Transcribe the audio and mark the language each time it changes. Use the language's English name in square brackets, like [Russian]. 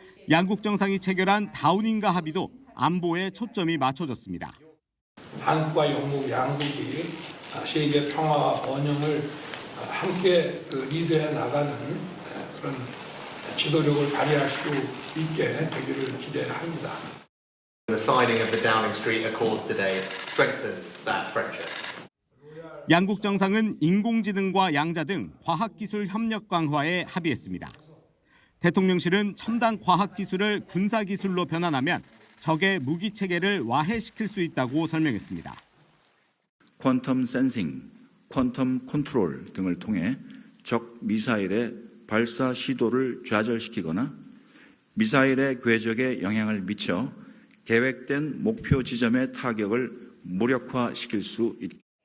[Korean] 양국 정상이 체결한 다우닝가 합의도 안보에 초점이 맞춰졌습니다. 한국과 영국 양국이 세계 평화와 번영을 함께 리드해 나가는 그런 지도력을 발휘할 수 있게 되기를 기대합니다. [English] The signing of the Downing Street Accords today strengthens that friendship. [Korean] 양국 정상은 인공지능과 양자 등 과학기술 협력 강화에 합의했습니다. 대통령실은 첨단 과학기술을 군사기술로 변환하면 적의 무기체계를 와해시킬 수 있다고 설명했습니다. 퀀텀 센싱, 퀀텀 컨트롤 등을 통해 적 미사일의 발사 시도를 좌절시키거나 미사일의 궤적에 영향을 미쳐 계획된 목표 지점의 타격을 무력화시킬 수 있다.